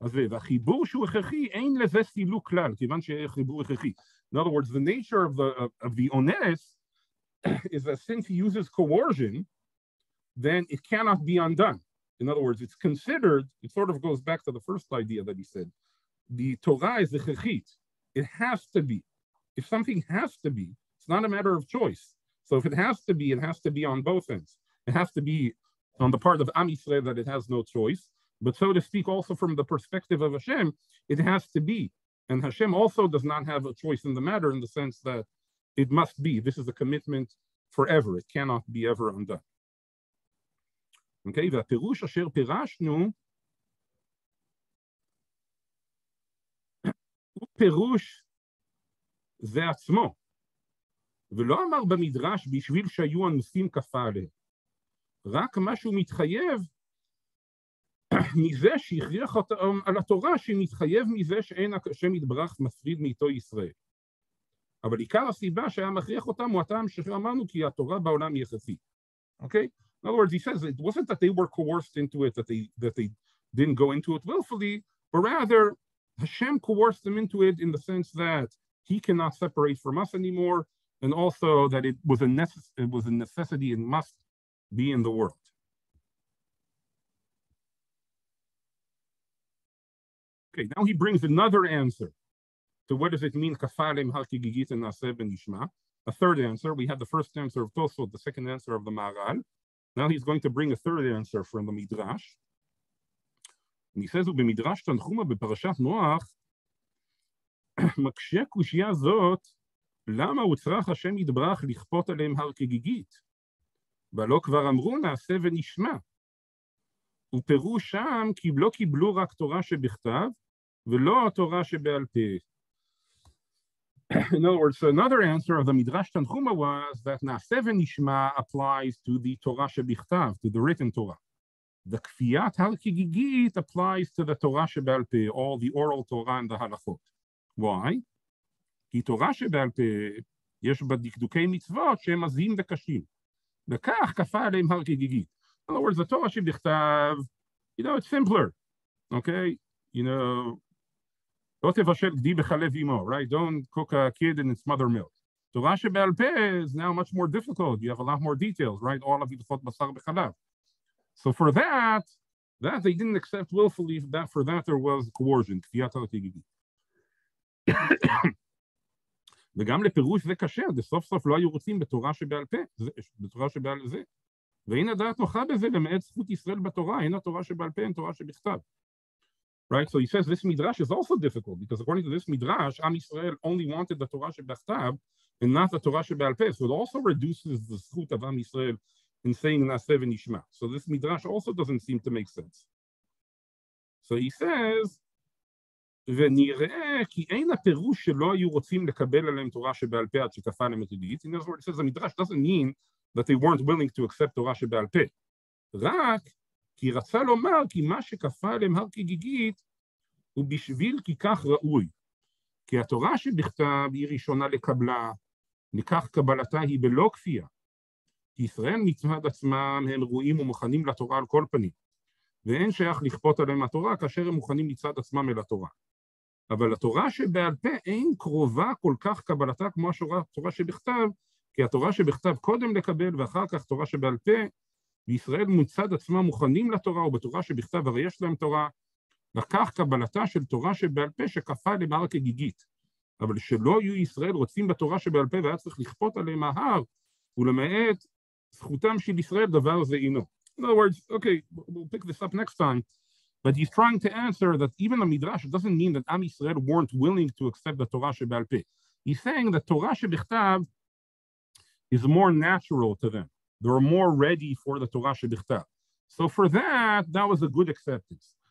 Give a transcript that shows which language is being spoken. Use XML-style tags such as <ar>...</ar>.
<he>והחיבור שהוא הכרחי, אין לזה סילוק כלל, כיוון שהחיבור הכרחי.</he> <en>In other words, the nature of the ones is that since he uses coercion, then it cannot be undone. In other words, it's considered, it sort of goes back to the first idea that he said, the Torah is the chechit. It has to be. If something has to be, it's not a matter of choice. So if it has to be on both ends. It has to be on the part of Am Yisrael that it has no choice, but so to speak, also from the perspective of Hashem, it has to be. And Hashem also does not have a choice in the matter in the sense that it must be. This is a commitment forever. It cannot be ever undone. Okay,</en> <he>והפירוש אשר פירשנו הוא פירוש זה עצמו. ולא אמר במדרש בשביל שהיו הנושאים כפה עליהם. רק משהו מתחייב מזה שהכריח אותם על התורה, שמתחייב מזה שאין השם יתברך מפריד מאיתו ישראל. אבל עיקר הסיבה שהיה מכריח אותם הוא הטעם שאמרנו כי התורה בעולם היא יחסית.</he> <en>Okay? In other words, he says it wasn't that they were coerced into it, that they didn't go into it willfully, but rather Hashem coerced them into it in the sense that he cannot separate from us anymore, and also that it was a necessity and must be in the world. Okay, now he brings another answer to what does it mean, kafalem har kigigit and Naaseh v'nishma. A third answer. We had the first answer of Tosfot, the second answer of the Maharal. Now he's going to bring a third answer from the Midrash. And he says,</en> <he>ובמדרש תנחומא בפרשת נוח, מקשה קושייה זאת, למה הוצרך השם יתברך לכפות עליהם הר כגיגית? ולא כבר אמרו נעשה ונשמע. ופירוש שם כי לא קיבלו רק תורה שבכתב, ולא התורה שבעל פה.</he> <en>In other words, so another answer of the Midrash Tanchuma was that נעשה ונשמע applies to the Torah שבכתב, to the written Torah. The כפיית הר-כגיגית applies to the Torah שבעל פה, all the oral Torah and the halachot. Why?</en> <he>כי תורה שבעל פה יש בה דקדוקי מצוות שהם עזים וקשים. וכך כפה עליהם הר-כגיגית.</he> <en>In other words, the Torah שבכתב, it's simpler. Okay?</en> <he>לא תבשל גדי בחלב אמו,</he> <en>right? Don't cook a kid in its mother milk. Torah שבעל פה is now much more difficult. You have a lot more details, right? all of</en> <he>הלכות בשר בחלב.</he> <en>So for that they didn't accept willfully, for that there was coercion, כפיית הר-כגיגית.</en> <he>וגם לפירוש זה קשה, בסוף סוף לא היו רוצים בתורה שבעל פה, בתורה שבעל זה. והנה דעת נוחה בזה למעט זכות ישראל בתורה, אין התורה שבעל פה, אין תורה שבכתב.</he> <en>Right? So he says this midrash is also difficult because according to this midrash, Am Yisrael only wanted the Torah shebachtav and not the Torah sheba'al peh. So it also reduces the zchut of Am Yisrael in saying Naseh v'nishma. So this midrash also doesn't seem to make sense. So he says,</en> <he>ונראה כי אין הפירוש שלא היו רוצים לקבל עליהם תורה שבעל פה עד שכפה עליהם את ידידית.</he> <en>In other words, it says the midrash doesn't mean that they weren't willing to accept תורה שבעל פה.</en> <he>רק כי רצה לומר כי מה שכפה עליהם הר כגיגית הוא בשביל כי כך ראוי. כי התורה שבכתב היא ראשונה לקבלה, מכך קבלתה היא בלא כפייה. כי ישראל מצד עצמם הם ראויים ומוכנים לתורה על כל פנים. ואין שייך לכפות עליהם התורה כאשר הם מוכנים מצד עצמם אל התורה. אבל התורה שבעל פה אין קרובה כל כך קבלתה כמו התורה שבכתב, כי התורה שבכתב קודם לקבל ואחר כך תורה שבעל פה, וישראל מצד עצמם מוכנים לתורה, ובתורה שבכתב הרי יש להם תורה, וכך קבלתה של תורה שבעל פה שכפה עליהם הר כגיגית. אבל שלא יהיו ישראל רוצים בתורה שבעל פה והיה צריך לכפות עליהם ההר, ולמעט זכותם של ישראל דבר זה אינו.</he> <en>In other words, okay, we'll pick this up next time, but he's trying to answer that even the Midrash doesn't mean that Am Yisrael weren't willing to accept the Torah שבעל פה. He's saying that Torah שבכתב is more natural to them. They're more ready for the Torah שבכתב. So for that was a good acceptance.</en>